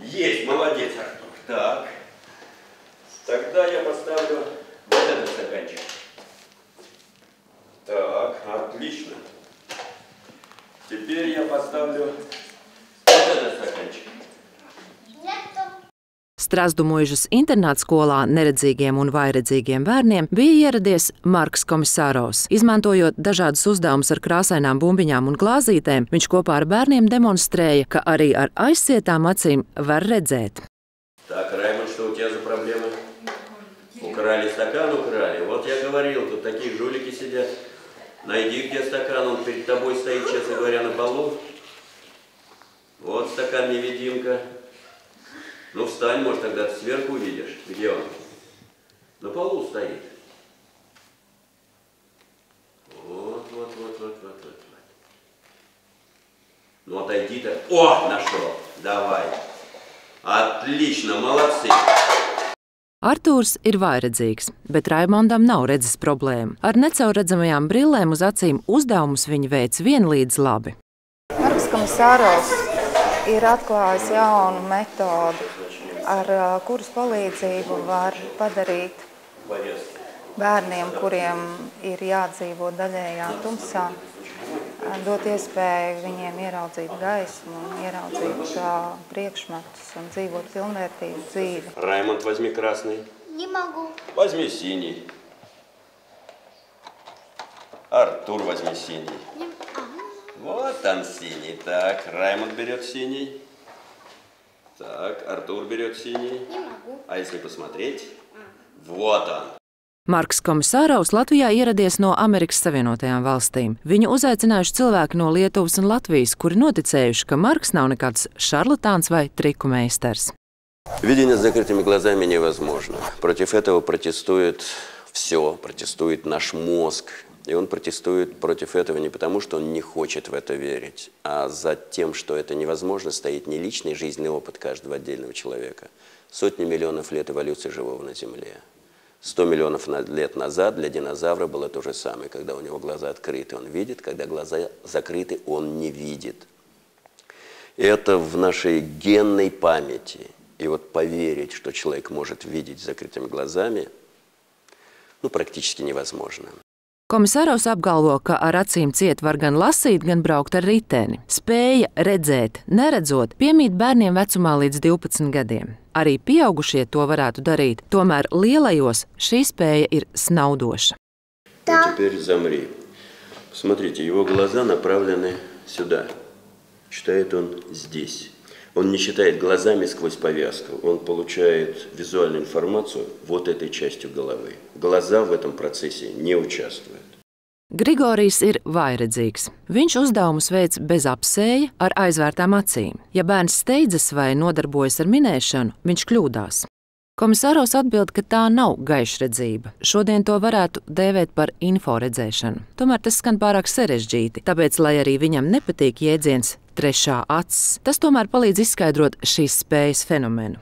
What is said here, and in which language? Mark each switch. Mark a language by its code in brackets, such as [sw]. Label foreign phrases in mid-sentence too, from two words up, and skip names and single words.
[ru] Есть, молодец, Артур. Так. Тогда я поставлю вот этот стаканчик. Так, отлично. Теперь я поставлю вот этот стаканчик. [lv] Strasdumoižas internātskolā neredzīgiem un vājredzīgiem bērniem bija ieradies Marks Komisāros. Izmantojot dažādus uzdevumus ar krāsainām bumbiņām un glāzītēm, viņš kopā ar bērniem demonstrēja, ka arī ar aizcietām acīm var redzēt. [ru] Так, Раймонд, что у тебя за проблемы? Украли стакан, украли. Вот я говорил, тут такие жулики сидят. Найди, где стакан, он перед тобой стоит, честно говоря, на полу. Вот стакан-невидимка. Ну, встань, может, тогда ты сверху увидишь. Где он? На полу стоит. Вот. Ну, отойди-то. О, нашел. Давай. Отлично, молодцы. [lv] Artūrs ir vājredzīgs, bet Raimondam nav redzes problēma. Ar necaurredzamajām brillēm uz acīm uzdevumus viņa veic vienlīdz labi. Marks Komisāros ir atklājis jaunu metodu, ar kuras palīdzību var padarīt bērniem, kuriem ir jādzīvo daļējā tumsā, dot iespēju viņiem ieraudzīt gaismu, ieraudzīt priekšmetus un dzīvot pilnvērtīgu dzīvi. [ru] Раймонд, возьми красный. Не могу. Возьми синий. Артур, возьми синий. Вот он синий. Так, Раймонд берет синий. Так, Артур берет синий. Не могу. А если посмотреть? Вот он. [lv] Marks Komisāros Latvijā ieradies no Amerikas Savienotajām valstīm. Viņu uzaicinājuši cilvēki no Lietuvas un Latvijas, kuri noticējuši, ka Marks nav nekāds šarlatāns vai triku meistars. [ru] Видение с закрытыми глазами невозможно. Против этого протестует все, протестует наш мозг. И он протестует против этого не потому, что он не хочет в это верить, а за тем, что это невозможно, стоит не личный жизненный опыт каждого отдельного человека. Сотни миллионов лет эволюции живого на Земле. 100 миллионов лет назад для динозавра было то же самое. Когда у него глаза открыты, он видит, когда глаза закрыты, он не видит. И это в нашей генной памяти. И вот поверить, что человек может видеть с закрытыми глазами, практически невозможно. [lv] Komisāros apgalvo, ka ar acīm ciet var gan lasīt, gan braukt ar riteni. Spēja redzēt, neredzot, piemīt bērniem vecumā līdz 12 gadiem. Arī pieaugušie to varētu darīt, tomēr lielajos šī spēja ir snaudoša. [ru] Вот теперь замри. Посмотрите, его глаза направлены сюда. Читает он здесь. Он не читает глазами сквозь повязку. Он получает визуальную информацию вот этой частью головы. Глаза в этом процессе не участвуют. [lv] Grigorijs ir vājredzīgs. Viņš uzdevumus veic bez apsēja, ar aizvērtām acīm. Ja bērns steidzas vai nodarbojas ar minēšanu, viņš kļūdās. Komisāros atbild, ka tā nav gaišredzība. Šodien to varētu dēvēt par inforedzēšanu. Tomēr tas skan pārāk sarežģīti, tāpēc, lai arī viņam nepatīk jēdziens trešā acis, tas tomēr palīdz izskaidrot šīs spējas fenomenu.